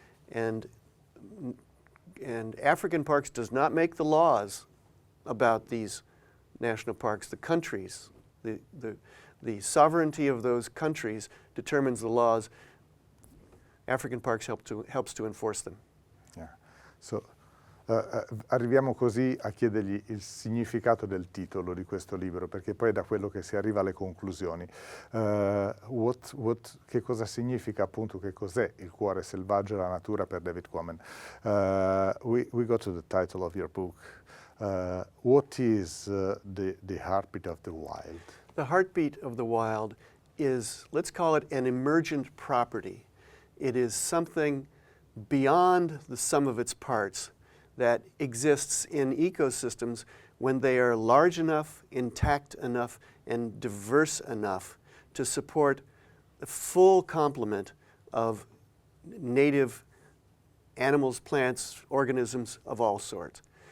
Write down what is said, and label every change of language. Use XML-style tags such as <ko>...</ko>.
<en>And African Parks does not make the laws about these national parks. The countries, the sovereignty of those countries determines the laws. African Parks helps to enforce them. Yeah.</en> <it>So, arriviamo così a chiedergli il significato del titolo di questo libro, perché poi è da quello che si arriva alle conclusioni. Che cosa significa appunto, che cos'è il cuore selvaggio, la natura per David Quammen?</it> <en>We go to the title of your book. What is the heartbeat of the wild? The heartbeat of the wild is, let's call it an emergent property. It is something beyond the sum of its parts that exists in ecosystems when they are large enough, intact enough, and diverse enough to support the full complement of native animals, plants, organisms of all sorts.</en>